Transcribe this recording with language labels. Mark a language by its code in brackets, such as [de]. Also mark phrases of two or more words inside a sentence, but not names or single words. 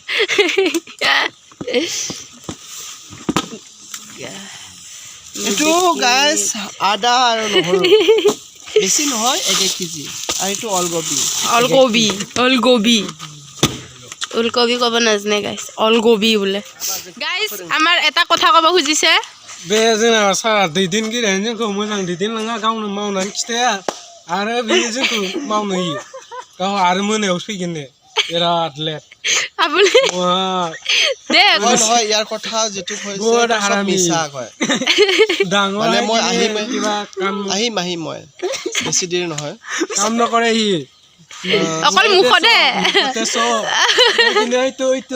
[as] এইটো গাইছ আদা আৰু নহৰু বেছি নহয় 1 কেজি আৰু এইটো ওলকবি ক'ব নাজানে গাইছ অলগবি বোলে গাইছ আমাৰ এটা কথা ক'ব খুজিছে [brx] बे जोंना सारा दैदेनगिरियानो जोंखौ मोजां दैदेनलाङा गावनो मावनानै खिथाया आरो बे जोंखौ मावनो होयो गाव आरो मोनायावसो फैगोन ने बिराद लेट [as] আপুনি দে নহয় নহয় ইয়াৰ কথা যিটো হৈছে বহুত চব হাৰামি। মিছা কয় ডাঙৰ মানে মই হৈ আহিম কিনে কিবা কাম আহিম মই বেছি দেৰি নহয় কাম নকৰে সি অকল মুখতে মুখতে চব কিন্তু এইটো